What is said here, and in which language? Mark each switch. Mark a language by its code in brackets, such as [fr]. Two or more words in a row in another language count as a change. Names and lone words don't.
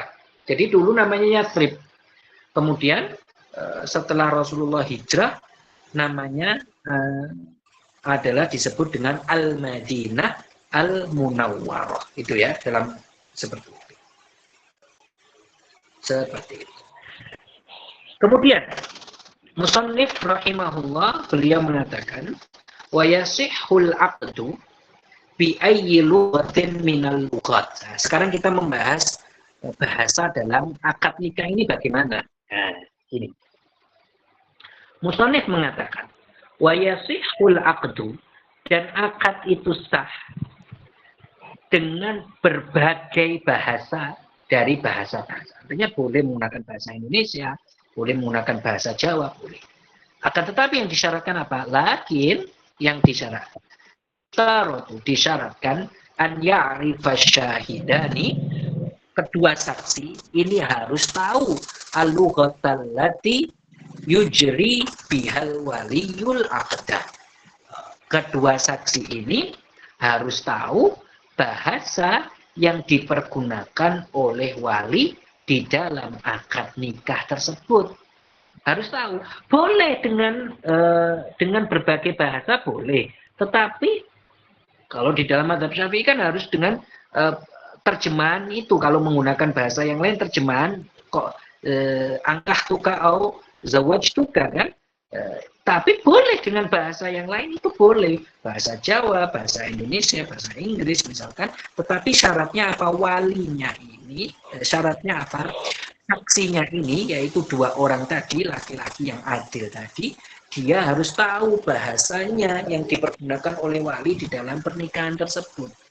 [id] Jadi dulu namanya Yathrib. Kemudian setelah Rasulullah hijrah, namanya adalah disebut dengan Al-Madinah Al-Munawwarah. Itu ya, dalam seperti itu. Seperti itu. Kemudian Musannif rahimahullah beliau mengatakan [ar] ويصح العقد بأي لغة من اللغات. [id] Nah, sekarang kita membahas bahasa dalam akad nikah ini bagaimana. Nah, ini. Musannif mengatakan [ar] ويصح العقد, [id] dan akad itu sah dengan berbagai bahasa dari bahasa-bahasa. Artinya boleh menggunakan bahasa Indonesia, boleh menggunakan bahasa Jawa, boleh. Akan tetapi yang disyaratkan apa? Lakin yang disyaratkan [ar] أن يعرف الشاهدان, [id] kedua saksi ini harus tahu [ar] اللغة التي يجري بها الولي العقد. [id] Kedua saksi ini harus tahu bahasa yang dipergunakan oleh wali di dalam akad nikah tersebut. Harus tahu. Boleh dengan berbagai bahasa, boleh. Tetapi kalau di dalam mazhab Syafi'i kan harus dengan terjemahan itu. Kalau menggunakan bahasa yang lain, terjemahan kok [ar] أنكحتك أو زوجتك [id] kan. Tapi boleh dengan bahasa yang lain, itu boleh. Bahasa Jawa, bahasa Indonesia, bahasa Inggris misalkan. Tetapi syaratnya apa? Walinya ini, syaratnya apa? Saksinya ini, yaitu dua orang tadi, laki-laki yang adil tadi, dia harus tahu bahasanya yang dipergunakan oleh wali di dalam pernikahan tersebut.